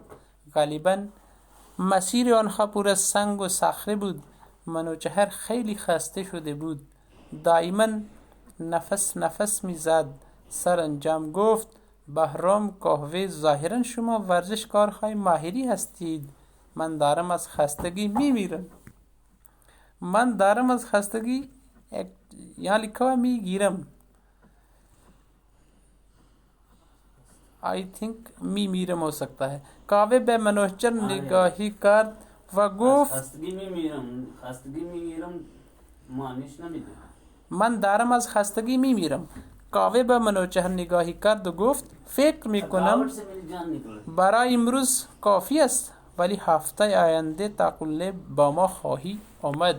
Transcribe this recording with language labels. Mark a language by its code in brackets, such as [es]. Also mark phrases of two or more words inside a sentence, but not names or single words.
[fa] غالباً مسیر آنها پر از سنگ و صخره بود. منوچهر خیلی خسته شده بود. دائما نفس می زد. سرانجام گفت: بهرام، کاوه، ظاهرا شما ورزشکارهای ماهری هستید. من دارم از خستگی می میرم. [hi] यहाँ लिखा हुआ [fa] می گیرم. [en] I think [fa] می میرم [hi] हो सकता है. [fa] कावे به منوچهر نگاهی کرد و گفت: من دارم از خستگی می میرم. کاوه به منوچهر نگاهی کرد و گفت: فکر می کنم برای امروز کافی است، ولی هفته آینده تا قله با ما خواهی آمد.